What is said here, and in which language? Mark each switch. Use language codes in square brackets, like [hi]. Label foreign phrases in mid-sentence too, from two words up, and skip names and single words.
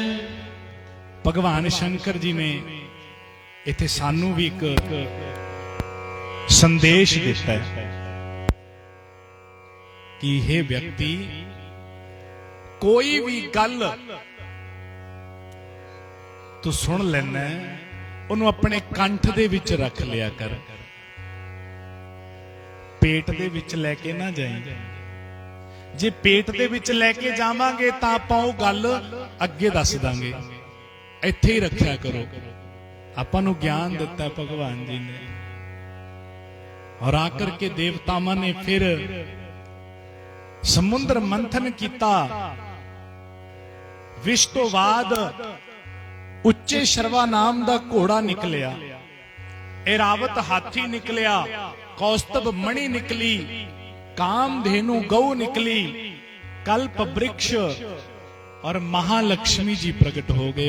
[pa] ਭਗਵਾਨ ਸ਼ੰਕਰ ਜੀ ਨੇ ਇੱਥੇ ਸਾਨੂੰ ਵੀ ਇੱਕ ਸੰਦੇਸ਼ ਦਿੱਤਾ ਹੈ ਕਿ ਇਹ ਵਿਅਕਤੀ ਕੋਈ ਵੀ ਗੱਲ ਤੂੰ ਸੁਣ ਲੈਣਾ, ਉਹਨੂੰ ਆਪਣੇ ਕੰਠ ਦੇ ਵਿੱਚ ਰੱਖ ਲਿਆ ਕਰ, ਪੇਟ ਦੇ ਵਿੱਚ ਲੈ ਕੇ ਨਾ ਜਾਈਂ। ਜੇ ਪੇਟ ਦੇ ਵਿਚ ਲੈਕੇ ਜਾਵਾਂਗੇ ਤਾਂ ਆਪਾਂ ਓਹ ਗੱਲ ਅੱਗੇ ਦੱਸ ਦਾਂਗੇ, ਇੱਥੇ ਹੀ ਰੱਖਿਆ ਕਰੋ। ਆਪਾਂ ਨੂੰ ਗਿਆਨ ਦਿੱਤਾ ਭਗਵਾਨ ਜੀ ਨੇ। [hi] और आकर के देवतावां ने फिर समुद्र मंथन किया। [pa] ਵਿਸ਼ ਤੋਂ ਬਾਅਦ ਉੱਚੇ ਸ਼ਰਵਾ ਨਾਮ ਦਾ ਘੋੜਾ ਨਿਕਲਿਆ, ਐਰਾਵਤ ਹਾਥੀ ਨਿਕਲਿਆ, ਕੌਸਤੁਭ ਮਣੀ ਨਿਕਲੀ, ਕਾਮਧੇਨੂ ਗਊ ਨਿਕਲੀ, ਕਲਪ ਬ੍ਰਿਛ ਔਰ ਮਹਾਲਕਸ਼ਮੀ ਜੀ ਪ੍ਰਗਟ ਹੋ ਗਏ।